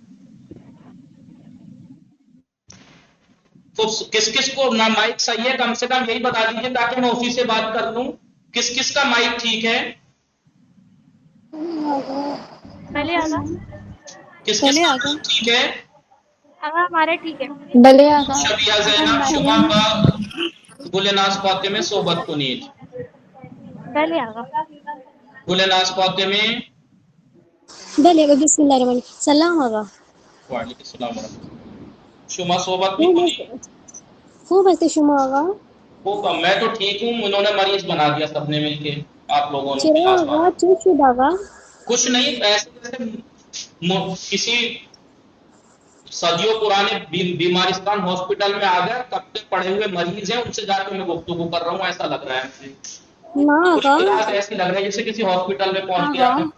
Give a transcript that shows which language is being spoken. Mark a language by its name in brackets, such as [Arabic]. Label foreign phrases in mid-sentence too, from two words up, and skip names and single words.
[Urdu] تو کس کس کو نہ مائک صحیح ہے کم سے کم یہی بتا دیجیے تاکہ میں اسی سے بات کر لوں. کس کس کا مائک ٹھیک ہے؟ [Persian] بھلے آگا. [Urdu] کس کس کا مائک ٹھیک ہے؟ آگا ہمارا ٹھیک ہے. [Persian] بلے آقا. شبیہ زینب, شما با, گلناز فاطمہ, صحبت کنید. بھلے آگا. گلناز فاطمہ. بلے آقا. [Arabic] بسم اللہ الرحمن الرحیم. سلام آقا. وعلیکم السلام ورحمۃ اللہ. [Persian] شما صحبت میکنی؟ خوب ہستے شما آقا. خوب. [Urdu] میں تو ٹھیک ہوں, انہوں نے مریض بنا دیا سب نے مل کے, آپ لوگوں نے. [Persian] چرا آقا چوک شد آقا. [Urdu] کچھ نہیں, ایسے جیسے کسی صدیوں پرانے بیمارستان ہاسپٹل میں آ گئے, کب سے پڑے ہوئے مریض ہیں ان سے جا کے میں گفتگو کر رہا ہوں, ایسا لگ رہا ہے مجھے. نہ کچھ آقا. کلاس ایسی لگ رہا ہے جیسے کسی ہاسپٹل میں پہنچ گیا ہوں.